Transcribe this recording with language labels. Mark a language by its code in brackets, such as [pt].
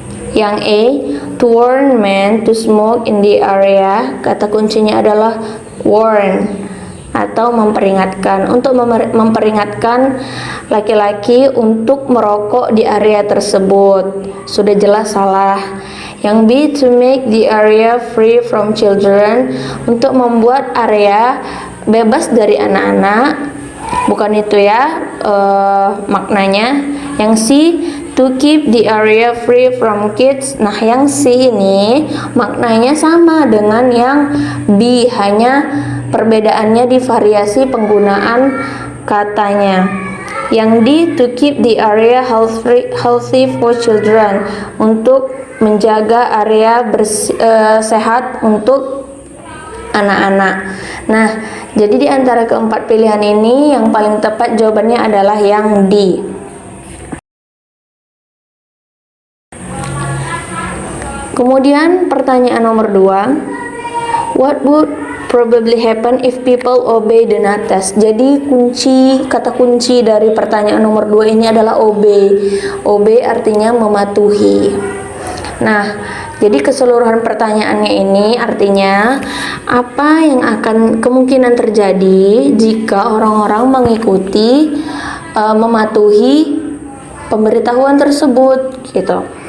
[en] Yang A, to warn men to smoke in the area. [id] Kata kuncinya adalah warn atau memperingatkan. Untuk memperingatkan laki-laki untuk merokok di area tersebut. Sudah jelas salah. [en] Yang B, to make the area free from children. [id] Untuk membuat area bebas dari anak-anak. Bukan itu ya maknanya. [en] Yang C, to keep the area free from kids. [id] Nah, yang C ini maknanya sama dengan yang B, hanya perbedaannya di variasi penggunaan katanya. [en] Yang D, to keep the area healthy for children, [id] untuk menjaga area sehat untuk anak-anak. Nah, jadi di antara keempat pilihan ini yang paling tepat jawabannya adalah yang D. Kemudian pertanyaan nomor 2. [en] What would probably happen if people obey the notice? [id] Jadi kata kunci dari pertanyaan nomor 2 ini adalah obey. Obey artinya mematuhi. Nah, jadi keseluruhan pertanyaannya ini artinya apa yang akan kemungkinan terjadi jika orang-orang mengikuti mematuhi pemberitahuan tersebut gitu.